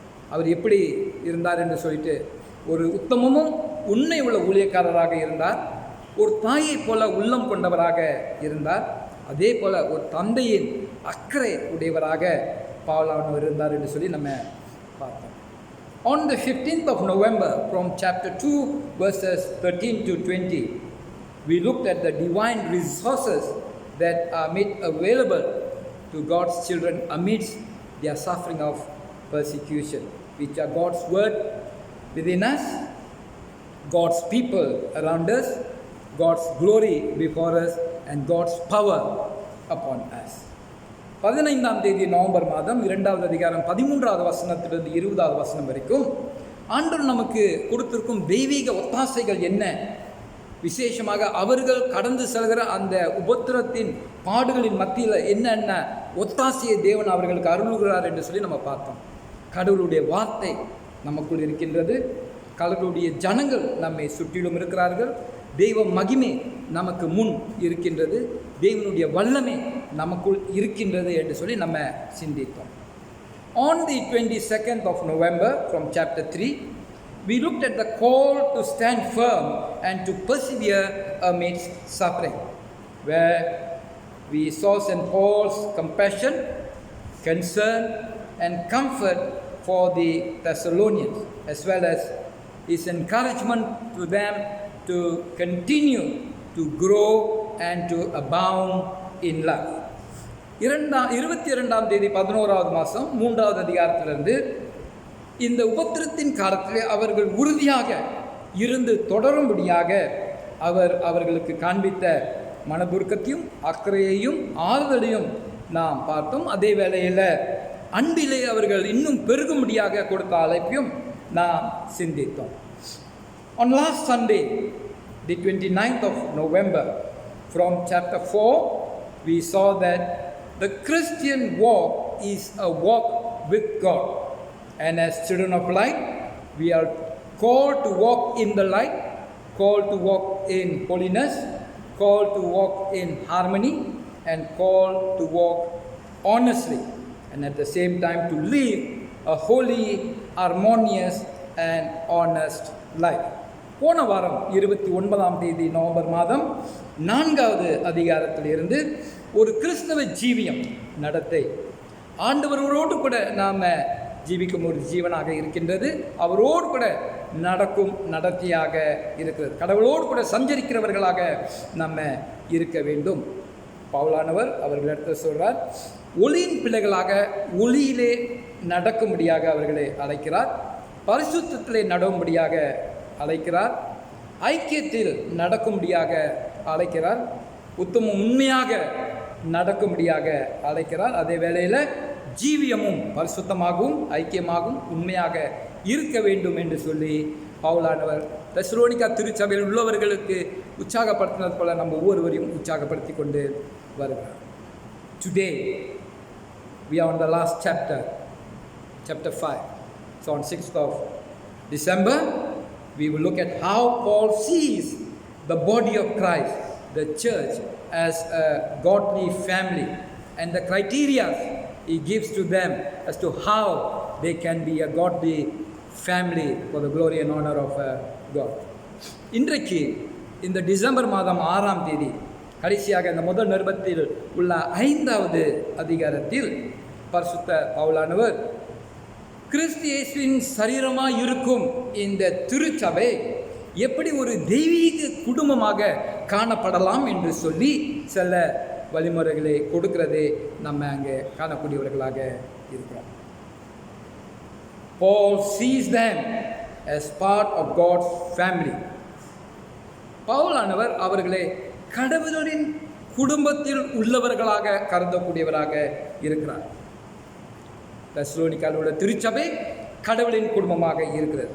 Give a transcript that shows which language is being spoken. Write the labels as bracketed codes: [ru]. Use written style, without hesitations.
[ta] அவர் எப்படி இருந்தார் என்று சொல்லிட்டு, ஒரு உத்தமமும் உண்மை உள்ள ஊழியக்காரராக இருந்தார், ஒரு தாயை போல உள்ளம் கொண்டவராக இருந்தார், அதே போல ஒரு தந்தையின் அக்கறை உடையவராக பவுலானவர் இருந்தார் என்று சொல்லி நம்ம பார்த்தோம். [en] On the 15th of November, from chapter 2 verses 13 to 20, we looked at the divine resources that are made available to God's children amidst their suffering of persecution, which are God's word within us, God's people around us, God's glory before us, and God's power upon us. [ta] 15ஆம் தேதி November மாதம் 2வது அதிகாரம் 13வது வசனத்திலிருந்து 20வது வசனம் வரைக்கும் ஆண்டவர் நமக்கு கொடுத்திருக்கும் தெய்வீக ஒத்தாசைகள் என்ன, விசேஷமாக அவர்கள் கடந்து செல்கிற அந்த உபத்திரத்தின் பாடுகளின் மத்தியில் என்னென்ன ஒத்தாசையை தேவன் அவர்களுக்கு அருளுகிறார் என்று சொல்லி நம்ம பார்த்தோம். கடவுளுடைய வார்த்தை நமக்குள் இருக்கின்றது, கடவுளுடைய ஜனங்கள் நம்மை சுற்றிலும் இருக்கிறார்கள், தெய்வ மகிமை நமக்கு முன் இருக்கின்றது, தேவனுடைய வல்லமை நமக்குள் இருக்கின்றது என்று சொல்லி நம்ம சிந்தித்தோம். [en] On the 22nd of November, from chapter 3, we looked at the call to stand firm and to persevere amidst suffering, where we saw St. Paul's compassion, concern, and comfort for the Thessalonians, as well as his encouragement to them to continue to grow and to abound in love. [ta] 22ஆம் தேதி 11வது மாதம் 3வது அதிகாரத்திலிருந்து இந்த உபத்திரத்தின் காலத்திலே அவர்கள் உறுதியாக இருந்து தொடரும்படியாக அவர்களுக்கு காண்பித்த மனதுருக்கத்தையும் அக்கறையையும் ஆறுதலையும் நாம் பார்த்தோம். அதே வேளையில் அன்பிலே அவர்கள் இன்னும் பெருகும்படியாக கொடுத்த அழைப்பையும் நாம் சிந்தித்தோம். [en] On last Sunday, the 29th of November, from chapter 4, we saw that the Christian walk is a walk with God. And as children of light, we are called to walk in the light, called to walk in holiness, called to walk in harmony, and called to walk honestly, and at the same time to live a holy, harmonious, and honest life. [ta] போன வாரம் 29ஆம் தேதி November மாதம் 4வது அதிகாரத்திலிருந்து ஒரு கிறிஸ்தவ ஜீவியம் நடத்தை, ஆண்டவரோடு கூட நாம் ஜீவிக்கும் ஒரு ஜீவனாக இருக்கின்றது, அவரோடு கூட நடக்கும் நடத்தியாக இருக்கிறது, கடவுளோடு கூட சஞ்சரிக்கிறவர்களாக நம்ம இருக்க வேண்டும். பவுலானவர் அவர்களிடத்தில் சொல்கிறார், ஒளியின் பிள்ளைகளாக ஒளியிலே நடக்கும்படியாக அவர்களை அழைக்கிறார், பரிசுத்தத்திலே நடவும்படியாக அழைக்கிறார், ஐக்கியத்தில் நடக்கும்படியாக அழைக்கிறார், உத்தமம் உண்மையாக நடக்கும்படியாக அழைக்கிறார். அதே வேளையில் ஜீவியமும் பரிசுத்தமாகவும் ஐக்கியமாகவும் உண்மையாக இருக்க வேண்டும் என்று சொல்லி பவுலானவர் தெசலோனிக்கா திருச்சபையில் உள்ளவர்களுக்கு உற்சாகப்படுத்தினது போல நம்ம ஒவ்வொருவரையும் உற்சாகப்படுத்தி கொண்டு வருகிறார். [en] Today we are on the last chapter 5. So on 6th of December we will look at how Paul sees the body of Christ, the church, as a godly family, and the criteria he gives to them as to how they can be a godly family for the glory and honor of God. [ta] இன்றைக்கு இந்த December மாதம் 6ஆம் தேதி கடைசியாக இந்த முதல் நிருபத்தில் உள்ள 5வது அதிகாரத்தில் பரிசுத்த பவுலானவர் கிறிஸ்து இயேசுவின் சரீரமாக இருக்கும் இந்த திருச்சபை எப்படி ஒரு தெய்வீக குடும்பமாக காணப்படலாம் என்று சொல்லி சில வழிமுறைகளை கொடுக்கிறதே நம்ம அங்கே காணக்கூடியவர்களாக இருக்கிறோம். [en] Paul sees them as part of God's family. [ta] பவுலானவர் அவர்களை கடவுளின் குடும்பத்தில் உள்ளவர்களாக கருதக்கூடியவராக இருக்கிறார். தெசலோனிக்காவில் உள்ள திருச்சபை கடவுளின் குடும்பமாக இருக்கிறது.